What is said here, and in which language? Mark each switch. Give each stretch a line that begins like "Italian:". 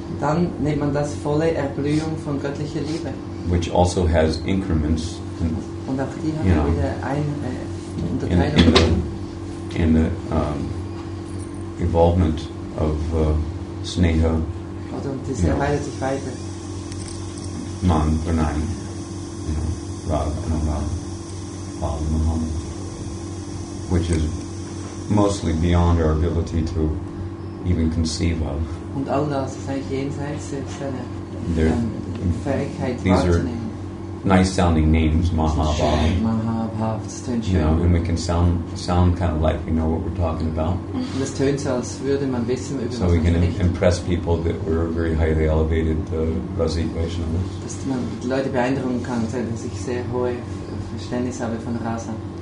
German: dann nennt man das volle Erblühung von göttlicher Liebe.
English: Which also has increments.
German: Und auch die haben wieder eine Unterteilung.
English: In the evolvement of Sneha,
German: Oder das erweitert sich weiter.
English: Man, Pranay, Rag, Anurag, Bal, Muhammad, which is mostly beyond our ability to even conceive of.
German: Und all das ist eigentlich jenseits seiner Fähigkeit
English: these
German: wahrzunehmen.
English: are nice sounding names, Mahabhav.
German: Mahabhav, das tönt schön.
English: And we can sound kind of like we know what we're talking about.
German: Und das tönt so, als würde man wissen, über
English: So
German: was
English: we
German: man
English: can
German: spricht.
English: impress people that we're very highly elevated Rasic Vaishnavas.
German: Dass man die Leute beeindrucken kann, dass ich sehr hohe Verständnis habe von Rasa.